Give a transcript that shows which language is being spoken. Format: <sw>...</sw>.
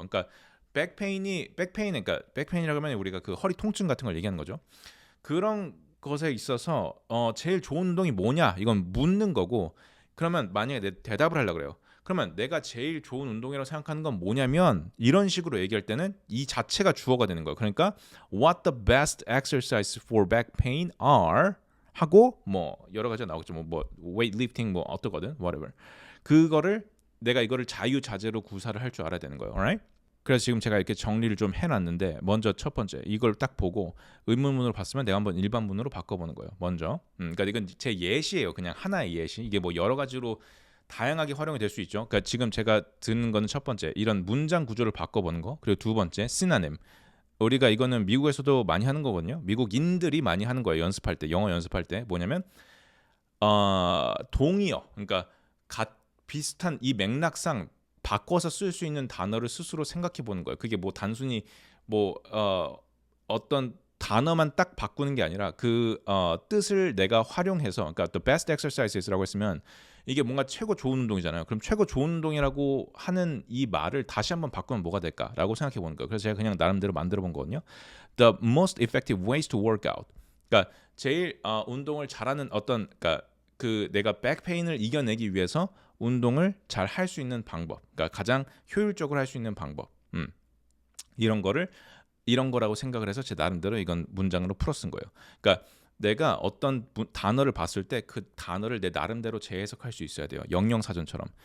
<ko>그러니까 그러니까 백페인이라고 하면 우리가 그 허리 통증 같은 걸 얘기하는 거죠. 그런 것에 있어서 제일 좋은 운동이 뭐냐 이건 묻는 거고 그러면 만약에 내 대답을 하려고 그래요. 그러면 내가 제일 좋은 운동이라고 생각하는 건 뭐냐면 이런 식으로 얘기할 때는 이 자체가 주어가 되는 거예요.</ko> <en>그러니까 what the best exercise for back pain are 하고 뭐 여러 가지가 나오겠죠.</en> <ko>뭐 weightlifting 뭐 어떠거든 whatever. 그거를 내가 이거를 자유자재로 구사를 할 줄 알아야 되는 거예요.</ko> <en>alright?</en> <ko>그래서 지금 제가 이렇게 정리를 좀 해놨는데 먼저 첫 번째 이걸 딱 보고 의문문으로 봤으면 내가 한번 일반문으로 바꿔보는 거예요. 먼저 그러니까 이건 제 예시예요. 그냥 하나의 예시. 이게 뭐 여러 가지로 다양하게 활용이 될 수 있죠. 그러니까 지금 제가 듣는 거는 첫 번째 이런 문장 구조를 바꿔보는 거 그리고 두 번째 시나님 우리가 이거는 미국에서도 많이 하는 거거든요. 미국인들이 많이 하는 거예요. 연습할 때 영어 연습할 때 뭐냐면 동의어 그러니까 비슷한 이 맥락상 바꿔서 쓸 수 있는 단어를 스스로 생각해 보는 거예요. 그게 뭐 단순히 뭐 어떤 단어만 딱 바꾸는 게 아니라 그 뜻을 내가 활용해서 그러니까 the best exercises라고 했으면 이게 뭔가 최고 좋은 운동이잖아요. 그럼 최고 좋은 운동이라고 하는 이 말을 다시 한번 바꾸면 뭐가 될까라고 생각해 보는 거예요. 그래서 제가 그냥 나름대로 만들어 본 거거든요.</ko> <en>The most effective ways to work out.</en> <ko>그러니까 제일 운동을 잘하는 어떤 그러니까 그 내가 백페인을 이겨내기 위해서 운동을 잘 할 수 있는 방법. 그러니까 가장 효율적으로 할 수 있는 방법. 이런 거를 이런 거라고 생각을 해서 제 나름대로 이건 문장으로 풀어 쓴 거예요. 그러니까 내가 어떤 단어를 봤을 때 그 단어를 내 나름대로 재해석할 수 있어야 돼요. 영영사전처럼.</ko>